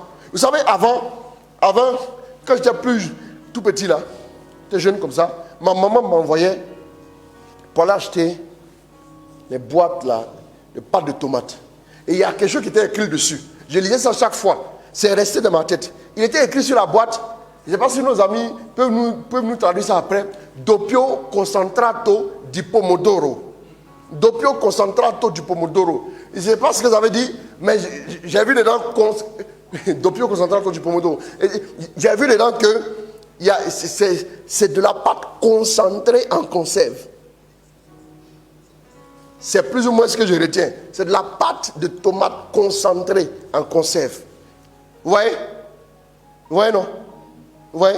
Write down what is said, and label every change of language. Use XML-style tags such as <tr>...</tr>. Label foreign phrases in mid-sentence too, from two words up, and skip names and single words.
<fr>Vous savez, avant, quand j'étais plus tout petit là, j'étais jeune comme ça, ma maman m'envoyait pour aller acheter les boîtes là, de pâte de tomate. Et il y a quelque chose qui était écrit dessus. Je lisais ça chaque fois. C'est resté dans ma tête. Il était écrit sur la boîte. Je ne sais pas si nos amis peuvent nous traduire ça après.</fr> <it>Doppio concentrato di pomodoro. Doppio concentrato di pomodoro.</it> <fr>Je ne sais pas ce que ça veut dire, mais j'ai vu dedans</fr> <it>Doppio concentrato di pomodoro.</it> <fr>J'ai vu dedans que c'est de la pâte concentrée en conserve. C'est plus ou moins ce que je retiens. C'est de la pâte de tomate concentrée en conserve. Vous voyez? Vous voyez, non? Vous voyez?</fr>